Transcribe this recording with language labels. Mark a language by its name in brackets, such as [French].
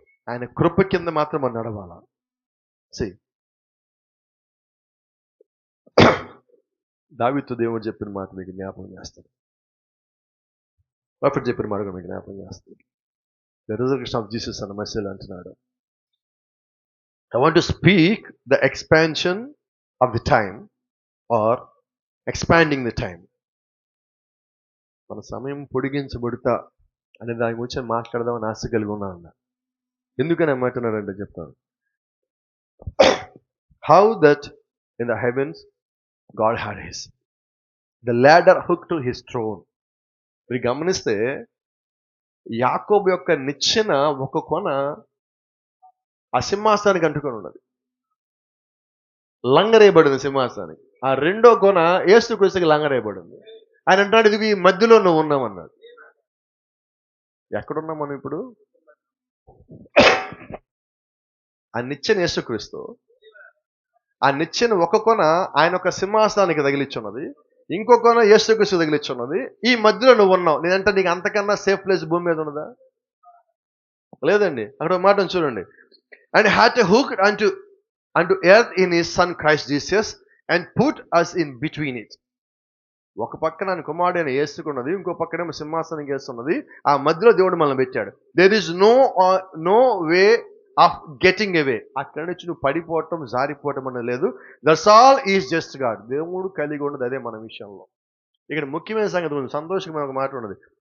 [Telugu] ఆయన కృప కింద మాత్రం మనం నడవాలా. దావీదు దేవుడు చెప్పిన మాట మీకు జ్ఞాపకం చేస్తాడు, ప్రాఫెట్ చెప్పిన మాట మీకు జ్ఞాపకం చేస్తాడు. [English] the reservation of Jesus [Telugu] అన్న మెసేజ్ అంటున్నాడు, [English] I want to speak the expansion of the time or expanding the time. [Telugu] మన సమయం పొడిగించబడుతా అనే దాని గురించి మాట్లాడదామని ఆశ కలిగి ఉన్నాను. ఎందుకని ఏమంటున్నాడంటే చెప్తాను. [English] How that in the heavens God had the ladder hooked to his throne. [Telugu] మీరు గమనిస్తే యాకోబు యొక్క నిచ్చెన ఒక కొన ఆ సింహాసనానికి అంటుకొని ఉన్నది, లంగరేయబడింది సింహాసనానికి. ఆ రెండో కొన యేసుక్రీస్తుకి లంగరేయబడింది. ఆయన అంటాడు, ఇది ఈ మధ్యలో నువ్వు ఉన్నామన్నాడు. ఎక్కడున్నాం మనం ఇప్పుడు? ఆ నిచ్చెన యేసుక్రీస్తు, ఆ నిచ్చెన ఒక కొన ఆయన ఒక సింహాసనానికి తగిలిచ్చున్నది, ఇంకో కొన యేసుక్రీస్తు తగిలిచ్చున్నది. ఈ మధ్యలో నువ్వు ఉన్నావు. నేనంటే నీకు అంతకన్నా సేఫ్ ప్లేస్ భూమి మీద ఉన్నదా? లేదండి. అక్కడ ఒక మాట చూడండి, [English] and had to hook unto earth in his son Christ Jesus and put us in between it. [Telugu] ఒక పక్కన ఆయన కుమారుడైన యేసుకున్నది, ఇంకో పక్కనేమో సింహాసనం వేస్తున్నది. ఆ మధ్యలో దేవుడు మనల్ని పెట్టాడు. [English] There is no way of getting away. [Telugu] అక్కడి నుంచి నువ్వు పడిపోవటం, జారిపోవటం అనేది లేదు. [English] That's all is just God. [Telugu] దేవుడు కలిగి ఉన్నది అదే మన విషయంలో. ఇక్కడ ముఖ్యమైన సంగతి ఉంది, సంతోషంగా ఒక మాట ఉన్నది.